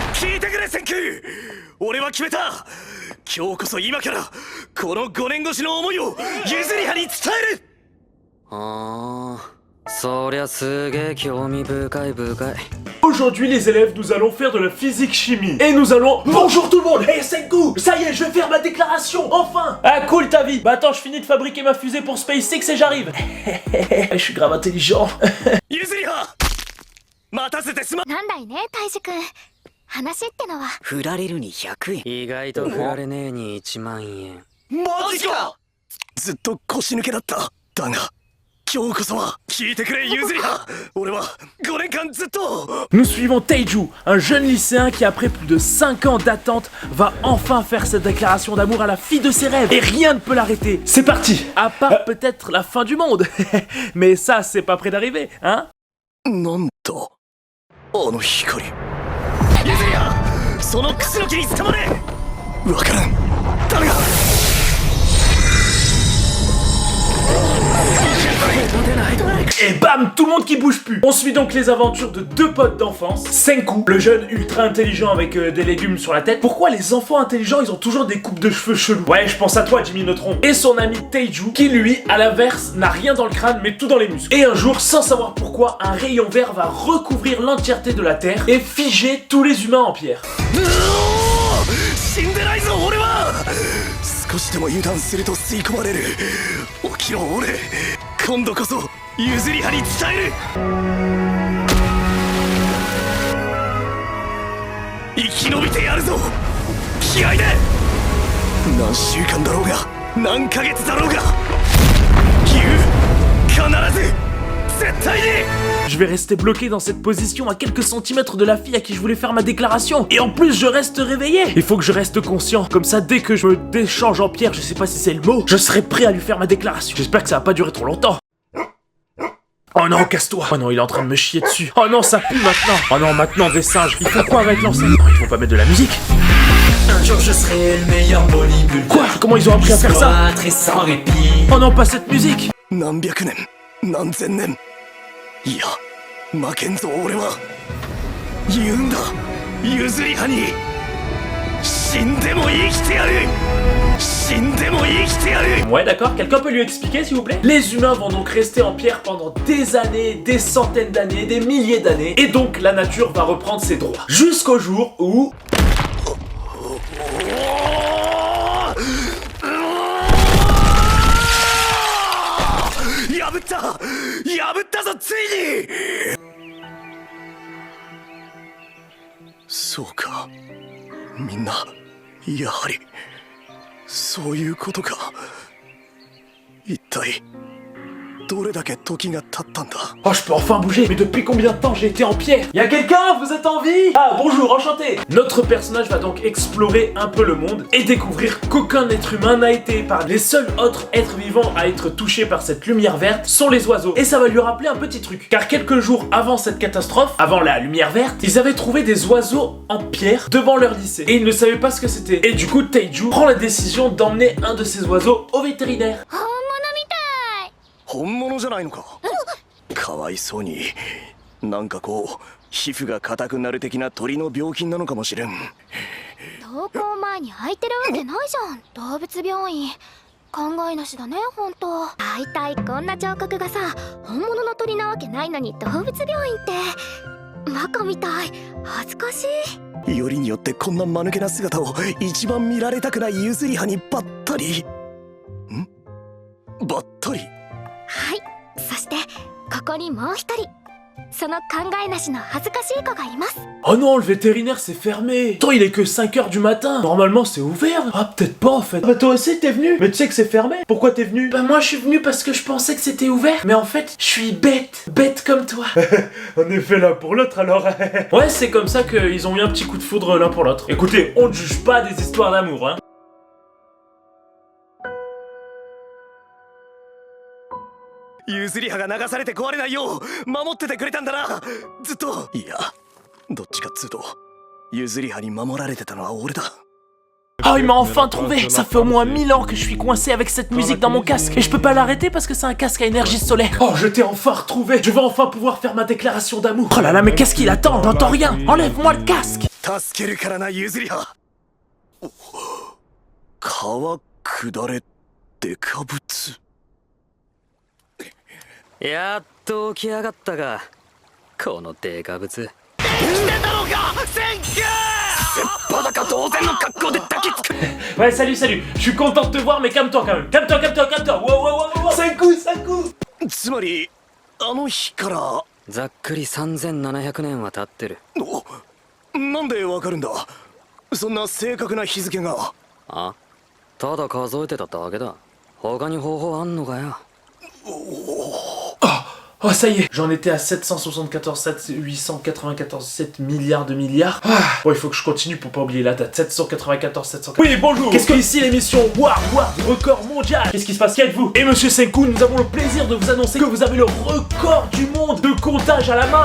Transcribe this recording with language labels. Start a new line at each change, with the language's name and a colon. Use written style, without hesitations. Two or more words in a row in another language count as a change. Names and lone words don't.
Japanese: 聞いてくれセンク。俺は決めた。今日こそ今からこの5年越しの思いをユズリハに伝える。そりゃすげえ興味深い深い。
French: Aujourd'hui les élèves, nous allons faire de la physique-chimie. Et nous allons... Bonjour tout le monde. Hey Senku, ça y est, je vais faire ma déclaration, enfin. Ah cool ta vie. Bah attends, je finis de fabriquer ma fusée pour SpaceX et j'arrive. Je suis grave intelligent.
Japanese: Yuzuriha, 待たせてすまん。なんだいね、大志くん。話ってのは振られるに100円。意外と振られねえに1万円。マジか。ずっと腰抜けだった。だが今日こそは聞いてくれユズリハ。俺は5年間ずっと。
French: Nous suivons Taiju, un jeune lycéen qui après plus de 5 ans d'attente va enfin faire cette déclaration d'amour à la fille de ses rêves. Et rien ne peut l'arrêter. C'est parti. À part peut-être la fin du monde. Mais ça, c'est pas près d'arriver, hein.
Japanese: なんだあの光。ユズリハ、そのクスノキに捕まれ。わからん。ダメだ。
French: Et bam, tout le monde qui bouge plus. On suit donc les aventures de deux potes d'enfance. Senku, le jeune ultra intelligent avec des légumes sur la tête. Pourquoi les enfants intelligents, ils ont toujours des coupes de cheveux chelous? Ouais, je pense à toi, Jimmy Neutron. Et son ami Taiju, qui lui, à l'inverse, n'a rien dans le crâne, mais tout dans les muscles. Et un jour, sans savoir pourquoi, un rayon vert va recouvrir l'entièreté de la Terre et figer tous les humains en pierre.
Japanese: 死んでないぞ俺は。少しでも油断すると吸い込まれる。起きろ俺。今度こそユズリハに伝える。生き延びてやるぞ。気合で。何週間だろうが何ヶ月だろうが言う。必ず絶対に。
French: Je vais rester bloqué dans cette position à quelques centimètres de la fille à qui je voulais faire ma déclaration. Et en plus, je reste réveillé. Il faut que je reste conscient. Comme ça, dès que je me déchange en pierre, je sais pas si c'est le mot, je serai prêt à lui faire ma déclaration. J'espère que ça va pas durer trop longtemps. Oh non, casse-toi. Oh non, il est en train de me chier dessus. Oh non, ça pue maintenant. Oh non, maintenant des singes. Ils font quoi avec l'enseigne? Non, ils vont pas mettre de la musique. Un jour je serai le meilleur bodybuilder. Quoi? Comment ils ont appris à faire ça? Très sans répit. Oh non, pas cette musique.
Japanese: 何百年何千年いや負けんぞ俺は。言うんだユズリハに。死んでも生きてやる。死んでも生きてやる。
French: Ouais, d'accord. Quelqu'un peut lui expliquer, s'il vous plaît? Les humains vont donc rester en pierre pendant des années, des centaines d'années, des milliers d'années. Et donc, la nature va reprendre ses droits. Jusqu'au jour où...
Japanese: 破ったぞついに。そうかみんなやはりそういうことか。一体どれだけ時が経ったんだ。
French: Oh, je peux enfin bouger. Mais depuis combien de temps j'ai été en pierre? Y'a quelqu'un? Vous êtes en vie? Ah, bonjour, enchanté. Notre personnage va donc explorer un peu le monde et découvrir qu'aucun être humain n'a été épargné. Les seuls autres êtres vivants à être touchés par cette lumière verte sont les oiseaux. Et ça va lui rappeler un petit truc. Car quelques jours avant cette catastrophe, avant la lumière verte, ils avaient trouvé des oiseaux en pierre devant leur lycée. Et ils ne savaient pas ce que c'était. Et du coup, Taiju prend la décision d'emmener un de ces oiseaux au vétérinaire.
Japanese: 本物じゃないのか。かわいそうに。なんかこう皮膚が硬くなる的な鳥の病気なのかもしれん。登校前に空いてるわけないじゃん、動物病院。考えなしだね、ほんと。大体こんな彫刻がさ、本物の鳥なわけないのに動物病院って。バカみたい。恥ずかしい。よりによってこんな間抜けな姿を一番見られたくないユズリハにばったり。ん？ばったり。はい、そしてここにもう一人、その考えなしの恥ずかしい子がいます。
French: Oh non, le vétérinaire c'est fermé. Attends, il est que 5 h du matin. Normalement c'est ouvert. Ah, peut-être pas en fait. Bah toi aussi t'es venu. Mais tu sais que c'est fermé. Pourquoi t'es venu? Bah moi je suis venu parce que je pensais que c'était ouvert. Mais en fait, je suis bête. Bête comme toi. On est fait l'un pour l'autre alors. Ouais, c'est comme ça qu'ils ont eu un petit coup de foudre l'un pour l'autre. Écoutez, on ne juge pas des histoires d'amour, hein.
Japanese: ユズリハが流されて壊れないよう守っててくれたんだなずっと。いやどっちかっつうとユズリハに守られてたのは俺だ。
French: Oh, il m'a enfin trouvé. Ça fait au moins 1000 ans que je suis coincé avec cette musique dans mon casque. Et je peux pas l'arrêter parce que c'est un casque à énergie solaire. Oh, je t'ai enfin retrouvé. Je vais enfin pouvoir faire ma déclaration d'amour. Oh là là, mais qu'est-ce qu'il attend? J'entends rien. Enlève-moi le casque.
Japanese: 助けるからな譲りは。川下れデカブツ。やっと起き上がったが、このデカブツ。生きてたのかセンキュー。裸同然の格好で抱きつく。
French: Ouais, salut, salut. Je suis content de te voir, mais calme-toi quand même. Calme-toi, calme-toi, calme-toi. Wow, wow, wow, wow.
Japanese: Senku つまりあの日からざっくり3700年は経ってる。なんでわかるんだそんな正確な日付が。あ、ただ数えてただけだ。他に方法あんのかよ。
French: Oh, ça y est, j'en étais à 774, 894, 7 milliards de milliards. Ah, bon, il faut que je continue pour pas oublier la date. 794, 794. Oui, bonjour. Qu'est-ce que ici l'émission War record mondial. Qu'est-ce qui se passe? Qui êtes-vous? Et monsieur Senku, nous avons le plaisir de vous annoncer que vous avez le record du monde de comptage à la main.